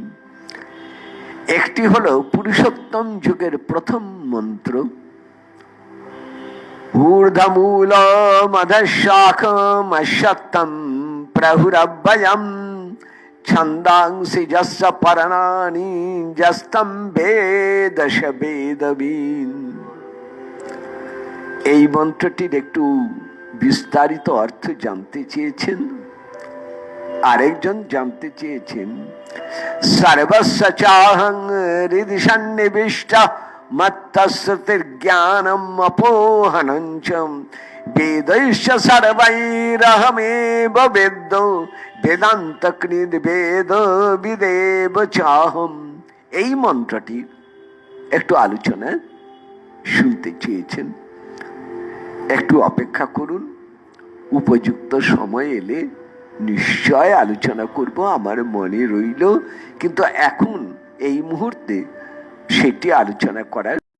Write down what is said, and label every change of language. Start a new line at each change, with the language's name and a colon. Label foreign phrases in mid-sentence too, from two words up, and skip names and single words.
Bangla: একটি হলো পুরুষোত্তম যুগের প্রথম মন্ত্র,
Sanskrit: ঊর্ধ্বমূলমধঃশাখমশ্বত্থম প্রহুরব্বয়ম ছন্দাংসি যস্য পর্ণানি যস্তম বেদ স বেদবিদ।
Bangla: এই মন্ত্রটির একটু বিস্তারিত অর্থ জানতে চেয়েছেন। আরেকজন জানতে চেয়েছেন,
Sanskrit: সর্বস্য চাহং হৃদি সন্নিবিষ্ট মত্তশ্রুতির্জ্ঞানম অপোহনঞ্চ বেदैश्च সর্বৈরহমেব বেদ বেদান্তকৃদ বেদ বিদেব চাহম।
Bangla: এই মন্ত্রটির একটু আলোচনা শুনতে চেয়েছেন। একটু অপেক্ষা করুন, উপযুক্ত সময় এলে নিশ্চয় আলোচনা করব, আমার মনে রইল, কিন্তু এখন এই মুহূর্তে সেটি আলোচনা করার।